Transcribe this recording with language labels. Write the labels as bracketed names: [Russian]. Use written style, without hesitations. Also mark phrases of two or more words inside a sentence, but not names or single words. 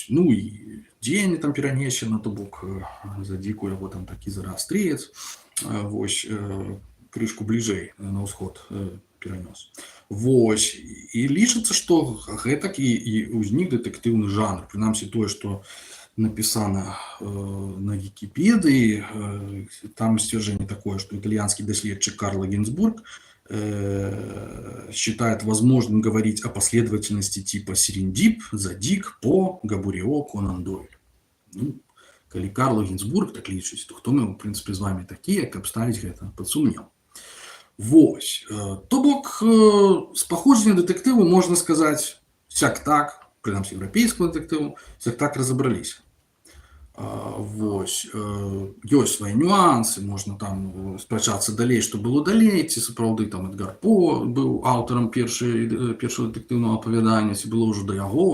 [Belarusian] Ну і дзеянне там перанесена, то бок за дзіку яго там такі зараастрыец, вось, крышку бліжэй на ўсход перанёс. Вось. І лічыцца, што гэтак і ўзнік дэтэктыўны жанр, прынамсі тое, што напісана на Вікіпедыі, там сцвярджэнне такое, што італьянскі даследчык Карла Гінзбург [Russian] считает возможным говорить о последовательности типа Серендип, Задик, По, Габуріо, Конан Дойль. [Belarusian] Ну, калі Карл Гінзбург так лічыць, то хто мы, [Russian] в принципе, [Belarusian] з вами такія, каб ставіць гэта пад сумнеў. Вось. То бок, з паходжання дэтэктыву можна сказаць сяк-так, прынамсі еўрапейскага дэтэктыву, сяк-так разабраліся. Вось ёсць свае нюансы, можна там спрачацца далей, што было далей, ці сапраўды там Эдгар По быў аўтарам першага дэтэктыўнага апавядання, ці было ўжо да яго.